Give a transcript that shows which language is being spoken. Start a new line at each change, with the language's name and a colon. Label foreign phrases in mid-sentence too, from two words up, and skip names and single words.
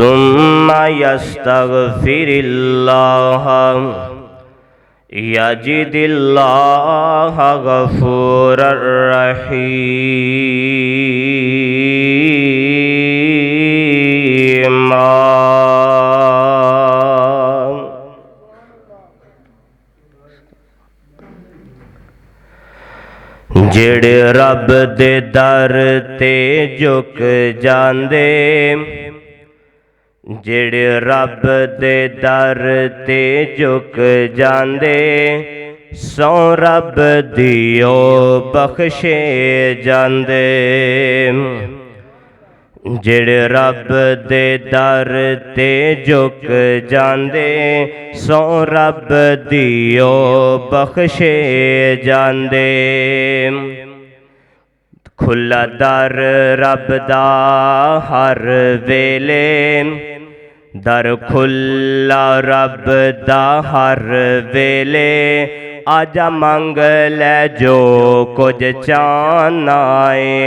Arabic: ثم يستغفر الله يجد الله غفورا رحيما۔
Punjabi: جڑے رب دے در تے جھک جاندے، جڑے رب دے در تے جھک جاندے، سو رب دیو بخشے جاندے۔ جڑے رب دے در تے جھک جاندے، سو رب دیو بخشے جاندے۔ کھلا در رب دا ہر ویلے، در کھلا رب دا ہر ویلے، آجا منگ لے جو کچھ چاہنا ہے۔